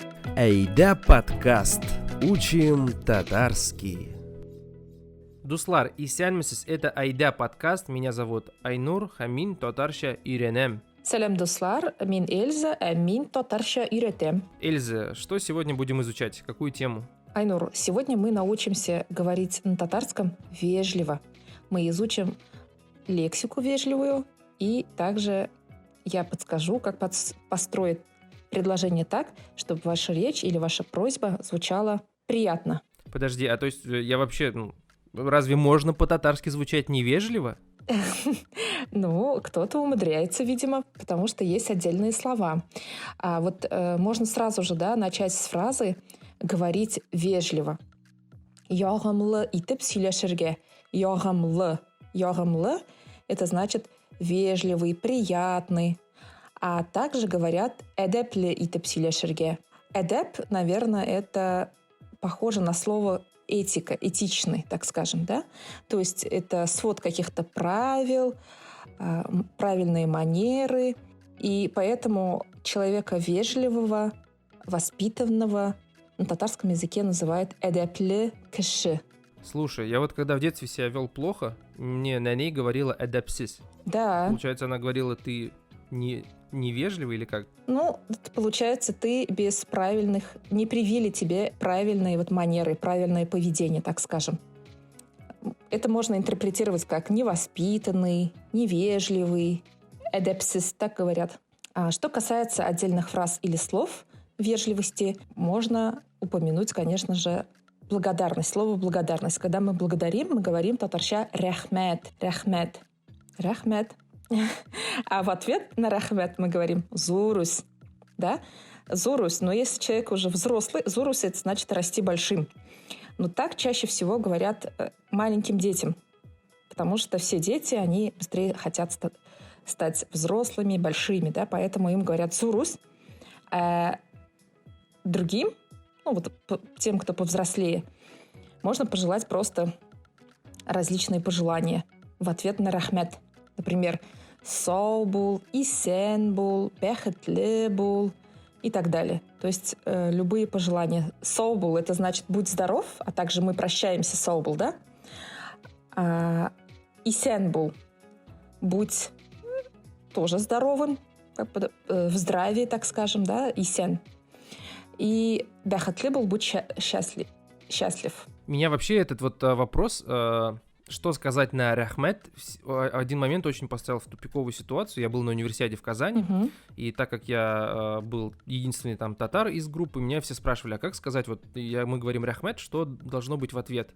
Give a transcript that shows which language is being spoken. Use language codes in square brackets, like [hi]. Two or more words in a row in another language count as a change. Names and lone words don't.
[ru] Айда подкаст. Учим татарский. [tt] Дуслар, исәнмесез, [ru] это Айда подкаст. Меня зовут Айнур, [tt] хамин татарча үйренем. Сәлем, дуслар, мин Эльза, мин татарча үйрәтәм. Эльза, [ru] что сегодня будем изучать? Какую тему? Айнур, сегодня мы научимся говорить на татарском вежливо. Мы изучим лексику вежливую, и также я подскажу, как построить предложение так, чтобы ваша речь или ваша просьба звучала приятно. Подожди, а то есть я вообще, разве можно по-татарски звучать невежливо? Ну, кто-то умудряется, видимо, потому что есть отдельные слова. А вот можно сразу же, начать с фразы говорить вежливо. [tt] Ягымлы итеп сөйләшергә. Ягымлы. Ягымлы – [ru] это значит вежливый, приятный. А также говорят [tt] әдәпле итеп сөйләшергә. [ru] Әдәп, наверное, это похоже на слово этика, этичный, так скажем, да? То есть это свод каких-то правил, правильные манеры. И поэтому человека вежливого, воспитанного на татарском языке называют [tt] әдәпле кеше. [ru] Слушай, я вот когда в детстве себя вел плохо, мне на ней говорила әдәпсіз. Да. Получается, она говорила, ты невежливый или как? Ну, получается, ты без правильных... Не привили тебе правильные манеры, правильное поведение, так скажем. Это можно интерпретировать как невоспитанный, невежливый, әдәпсіз, так говорят. А что касается отдельных фраз или слов вежливости, можно упомянуть, конечно же, благодарность, слово благодарность. Когда мы благодарим, мы говорим татарча [tt] рәхмәт, рәхмәт, рәхмәт. [ru] А в ответ на рахмет мы говорим «зурус». Да? «Зурус». Но если человек уже взрослый, «зурус» — это значит расти большим. Но так чаще всего говорят маленьким детям. Потому что все дети, они быстрее хотят стать взрослыми, большими. Да? Поэтому им говорят «зурус». А другим, тем, кто повзрослее, можно пожелать просто различные пожелания в ответ на рахмет. Например, [tt] «сау бол», «исән бол», «бәхетле бол» [ru] и так далее. То есть любые пожелания. [tt] «Сау бол» [ru] — это значит «будь здоров», а также мы прощаемся [tt] «сау бол», [ru] да? [tt] «Исән бол» [ru] — «будь тоже здоровым», в здравии, так скажем, да, «исән». И [tt] «бәхетле бол» [ru] — «будь счастлив». Меня вообще этот вопрос... Что сказать на рахмет? Один момент очень поставил в тупиковую ситуацию. Я был на универсиаде в Казани, и так как я был единственный там татар из группы, меня все спрашивали, а как сказать, мы говорим рахмет, что должно быть в ответ?